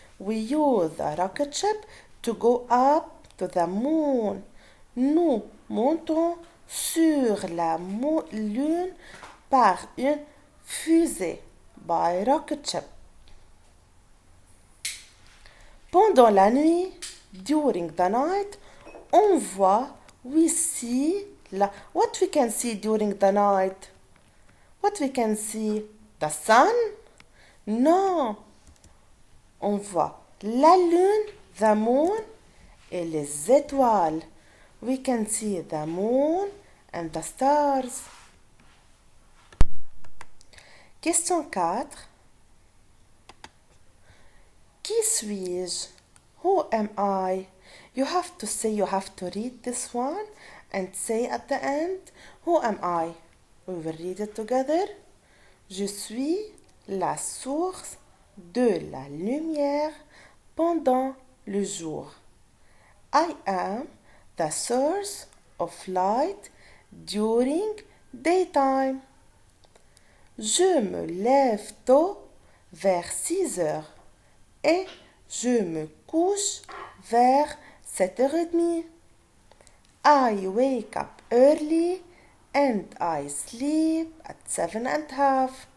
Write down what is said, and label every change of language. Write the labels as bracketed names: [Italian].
[English] We use the rocket ship to go up to the moon. [French] Nous montons sur la Lune par une fusée. [English] By rocket ship. [French] Pendant la nuit, [English] during the night, [French] on voit, [English] we see, what we can see during the night? What we can see? The sun? Non. [French] On voit la lune, [English] the moon, [French] et les étoiles. [English] We can see the moon and the stars. Question 4. [French] Qui suis-je? [English] Who am I? You have to read this one and say at the end, who am I? We will read it together. [French] Je suis la source de la lumière pendant le jour. [English] I am the source of light during daytime. [French] Je me lève tôt vers 6 heures et je me couche vers 7h30. [English] I wake up early and I sleep at 7:30.